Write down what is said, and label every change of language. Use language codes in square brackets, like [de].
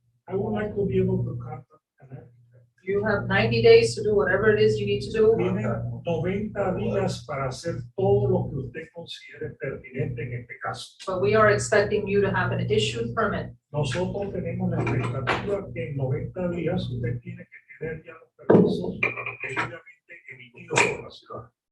[en] I would like to be able to contact an architect. You have 90 days to do whatever it is you need to do. [es] Tiene 90 días para hacer todo lo que usted considere pertinente en este caso. [en] But we are expecting you to have an issued permit. [es] Nosotros tenemos la expectativa que en 90 días usted tiene que tener ya los permisos debidamente emitidos por la ciudad.